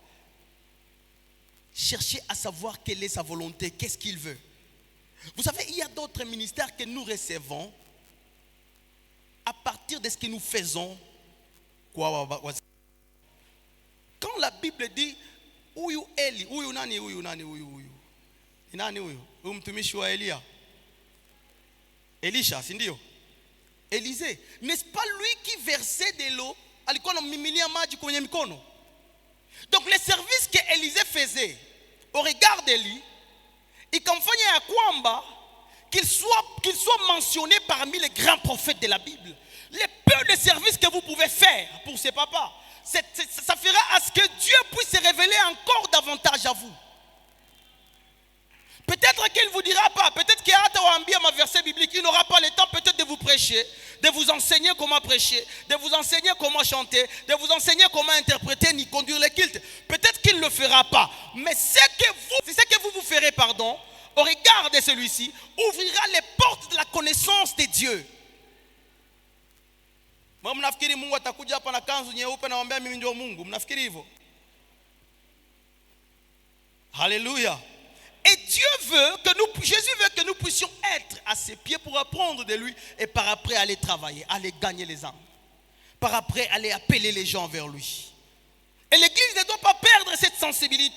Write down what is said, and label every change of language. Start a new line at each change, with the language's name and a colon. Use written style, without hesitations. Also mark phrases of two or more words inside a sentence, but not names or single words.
French: Chercher à savoir quelle est sa volonté, qu'est-ce qu'il veut. Vous savez, il y a d'autres ministères que nous recevons à partir de ce que nous faisons. Quand la Bible dit
Swahili: Uyu Eli, uyu nani. Nani huyu? Huyu mtumishi wa Elia. Elisha, si ndio?
French: Élisée, n'est-ce pas lui qui versait de l'eau?
Swahili: Alikuwa anamiminia maji kwenye mikono.
French: Donc le service que Élisée faisait au regard d'Élie,
Swahili: ikamfanya ya kwamba
French: qu'il soit mentionné parmi les grands prophètes de la Bible. Les peu de services que vous pouvez faire pour ces papas, ça fera à ce que Dieu puisse se révéler encore davantage à vous. Peut-être qu'il ne vous dira pas, peut-être qu'il y a un verset biblique, il n'aura pas le temps peut-être de vous prêcher, de vous enseigner comment prêcher, de vous enseigner comment chanter, de vous enseigner comment interpréter ni conduire le culte. Peut-être qu'il ne le fera pas. Mais c'est ce que vous ferez, au regard de celui-ci, ouvrira les portes de la connaissance de Dieu. Moi,
Swahili: mnafikiri Mungu atakuja hapa na kanzu nyeupe na waambia mimi ndio Mungu? Mnafikiri hivyo?
French: Alléluia. Et Jésus veut que nous puissions être à ses pieds pour apprendre de lui et par après aller travailler, aller gagner les âmes. Par après aller appeler les gens vers lui. Et l'église ne doit pas perdre cette sensibilité.